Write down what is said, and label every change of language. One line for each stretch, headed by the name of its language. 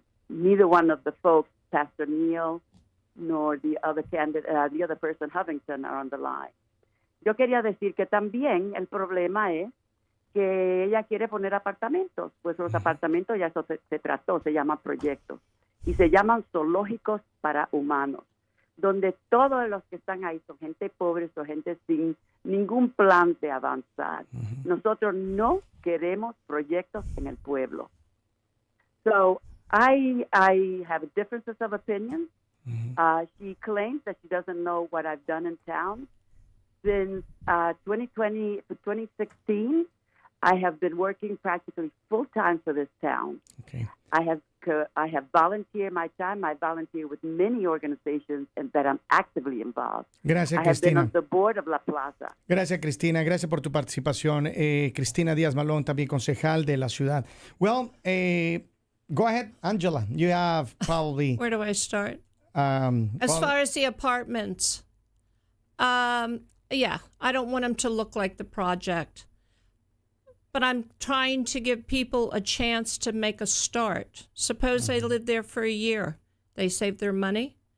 English: Neither one of the folks, Pastor Neal, nor the other candidate, the other person, Hovington, are on the line.
Spanish: Yo quería decir que también el problema es que ella quiere poner apartamentos, pues los apartamentos ya eso se trató, se llaman proyectos, y se llaman zoológicos para humanos, donde todos los que están ahí son gente pobre, son gente sin ningún plan de avanzar. Nosotros no queremos proyectos en el pueblo.
English: So I have differences of opinion. She claims that she doesn't know what I've done in town. Since 2016, I have been working practically full-time for this town. Okay. I have volunteered my time. I volunteer with many organizations and that I'm actively involved.
Spanish: Gracias,
English: I Cristina. have been on the board of La Plaza.
Spanish: Gracias, Cristina. Gracias por tu participación. Cristina Díaz Malón, también concejal de la ciudad.
English: Well, go ahead, Angela. You have probably... Where do I start? As far as the apartments, yeah, I don't want them to look like the project. But I'm trying to give people a chance to make a start. Suppose they live there for a year. They save their money.